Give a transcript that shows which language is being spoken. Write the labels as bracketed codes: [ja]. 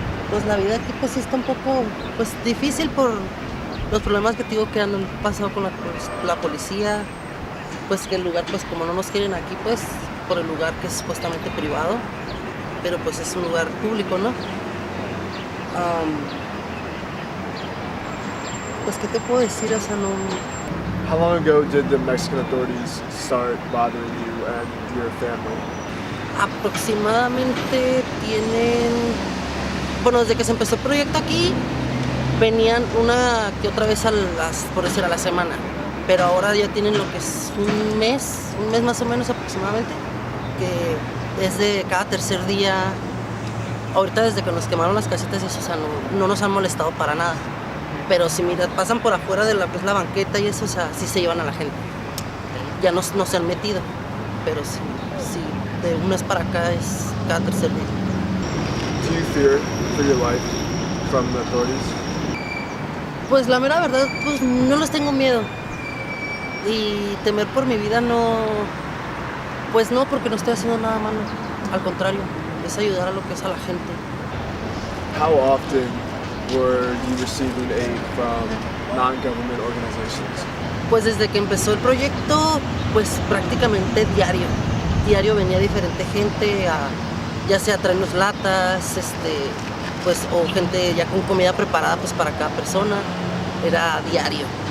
[es] Pues la vida aquí pues está un poco pues difícil por los problemas que digo que han pasado con la policía. Pues que el lugar, pues como no nos quieren aquí, pues por el lugar que es supuestamente privado, pero pues es un lugar público, ¿no? Pues qué te puedo decir, o sea, no. [en] How long ago did the Mexican authorities start bothering you and your family? [es] Aproximadamente tienen, bueno, desde que se empezó el proyecto aquí, venían una que otra vez por decir a la semana. Pero ahora ya tienen lo que es un mes más o menos aproximadamente, que es de cada tercer día. Ahorita desde que nos quemaron las casetas, eso, o sea, no nos han molestado para nada. Pero si mira, pasan por afuera de la banqueta y eso, o sea, sí se llevan a la gente. Ya no se han metido, pero sí, de un mes para acá es cada tercer día. [en] Do you fear for your life from the authorities? [es] Pues la mera verdad, pues no les tengo miedo. Y temer por mi vida no, pues no, porque no estoy haciendo nada malo. Al contrario, es ayudar a lo que es a la gente. [en] How often were you receiving aid from non-government organizations? [es] Pues desde que empezó el proyecto, pues prácticamente diario venía diferente gente, ya sea a traernos latas, pues o gente ya con comida preparada pues para cada persona. Era diario.